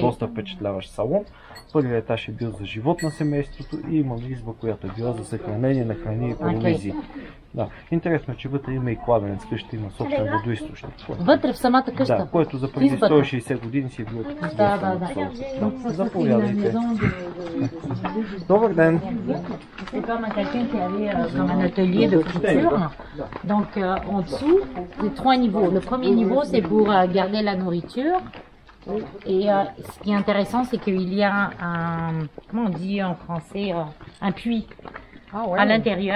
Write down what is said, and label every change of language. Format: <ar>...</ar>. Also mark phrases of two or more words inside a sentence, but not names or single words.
<bg>доста впечатляващ салон. Първият етаж е бил за живот на семейството и има изба, която е била за съхранение на храни и провизии. Да. Интересно е, че вътре има и кладенец, къща има собствен водоизточник. Вътре в самата къща? Да, което за преди Избата. 160 години си е било така. Да. Заповядайте. Добър ден.</bg> <fr>C'est comme quelqu'un qui avait comme un atelier de couture. Donc en dessous, c'est 3 niveaux. Le premier niveau, c'est pour garder la nourriture. Et ce qui est intéressant, c'est qu'il y a un, comment on dit en français, un puits à l'intérieur.</fr>